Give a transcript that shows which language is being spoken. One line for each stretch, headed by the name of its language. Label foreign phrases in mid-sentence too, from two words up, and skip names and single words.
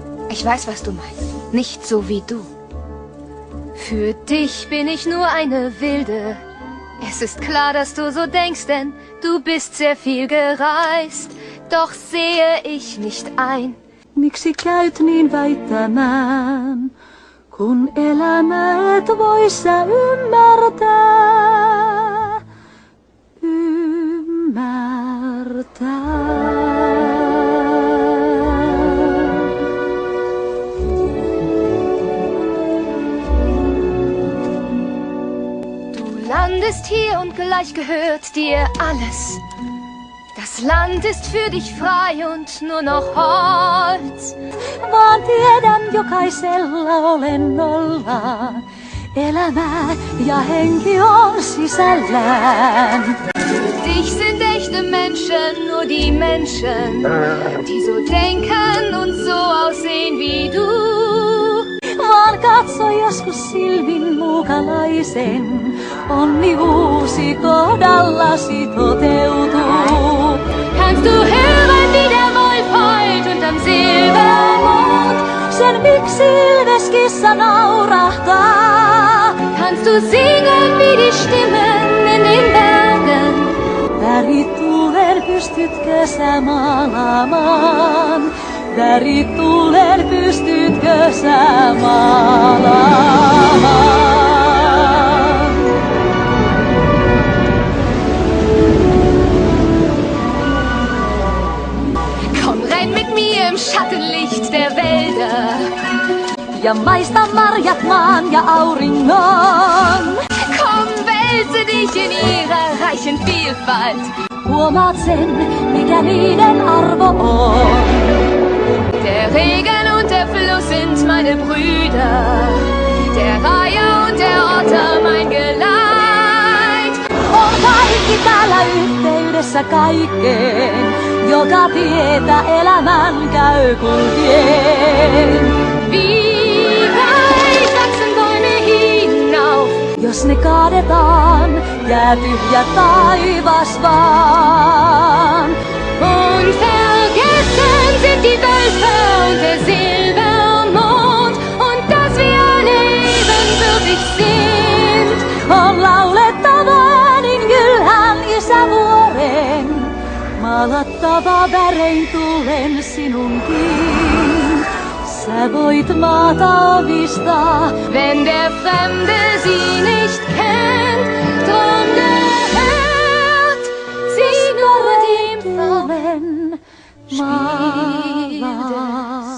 German: Ich weiß, was du meinst. Nicht so wie du. Für dich bin ich nur eine Wilde. Es ist klar, dass du so denkst, denn du bist sehr viel gereist. Doch sehe ich nicht ein.
Finnish: Miksi käyt niin väittämään, kun elämä et voi sä ymmärtää?
German: Du landest hier und gleich gehört dir alles. Das Land ist für dich frei und nur noch Holz.
Finnish: Vaan tiedän jokaisella olennolla, elämä ja henki on sisällään.
German: Dich sind echte Menschen, nur die Menschen, die so denken und so aussehen wie du.
Finnish: Vaan katso joskus silmin muukalaisen, onni uusi kohdallasi toteutuu.
German: Kannst du hören, wie der Wolf heult unterm Silbermond?
Finnish: Sen miksi Ilveskissa naurahtaa?
German: Kannst du singen, wie die Stimmen in den Bergen?
Finnish: Värituulen pystytkö sä maalaamaan? Värituulen pystytkö sä maalaamaan?
German: Komm, renn mit mir im Schattenlicht der Wälder.
Finnish: Ja maista marjat maan ja auringon.
German: Komm, wälze dich in ihrer reichen Vielfalt.
Finnish: Huomaat sen, mikä niiden arvo on.
German: Der Regen und der Fluss sind meine Brüder. Der Reiher und der Otter mein Geleit.
Finnish: On kaikki täällä yhteydessä kaikkeen, joka tietä elämän käy kulkien.
German: Wie weit wachsen Bäume hinauf?
Finnish: Jos ne kaadetaan, jää tyhjä taivas vaan.
German: Und vergessen sind die Wölfe und der Silbermond und dass wir alle ebenbürtig sind.
Finnish: On laulettava niin kylhän isävuoren, maalattava värein tulen sinunkin. Sä voit maata avistaa,
German: Wenn der Fremde sie nicht kennt, drum gehört sie nur dem
Finnish: tulen
German: Spiel
Finnish: maalaa.